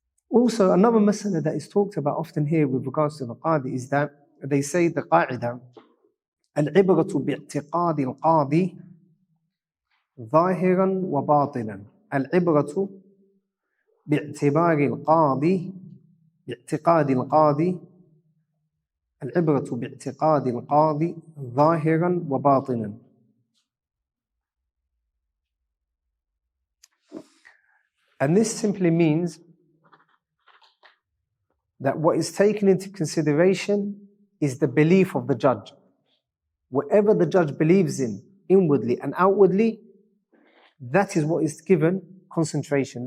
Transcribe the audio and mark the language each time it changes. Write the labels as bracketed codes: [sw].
[en] Also, another masala that is talked about often here with regards to the qadi is that they say the qa'idah, [ar] al-ibratu bi'tiqadi al-qadi ظاهرا وباطنا. العبرة باعتبار القاضي باعتقاد القاضي العبرة باعتقاد القاضي ظاهرا وباطنا. [en] And this simply means that what is taken into consideration is the belief of the judge. Whatever the judge believes in, inwardly and outwardly, that is what is given concentration.